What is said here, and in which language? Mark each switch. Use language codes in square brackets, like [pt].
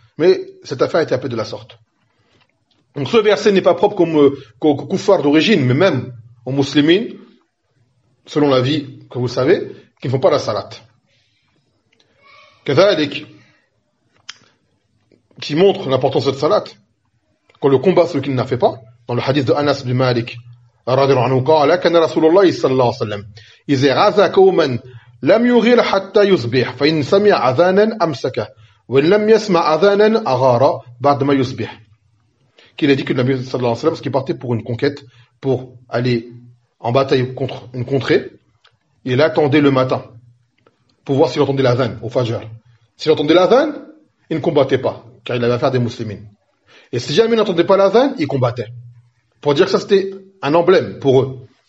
[fr] Mais cette affaire a été appelée de la sorte. Donc ce verset n'est pas propre comme kuffar d'origine, mais même aux muslimines, selon la vie que vous savez, qui ne font pas la salat. Kazalik, qui montre l'importance de cette salat, qu'on le combat celui qui ne l'a fait pas, dans le hadith de Anas ibn Malik. [ar] رضي الله عنه قال كان رسول الله صلى الله عليه وسلم إذا غزا قوما لم يغير حتى يصبح فإن سمع أذانا أمسكه وإن لم يسمع أذانا أغار بعد ما يصبح [fr] qu'il a dit que le Nabi sallallahu alayhi wa sallam, parce qu'il partait pour une conquête, pour aller en bataille contre une contrée, il attendait le matin pour voir s'il entendait l'azan au Fajr. S'il entendait l'azan, il ne combattait pas, car il avait affaire à des musulmans. Et si jamais il n'entendait pas l'azan, il combattait. Pour dire que ça, c'était un emblème pour eux.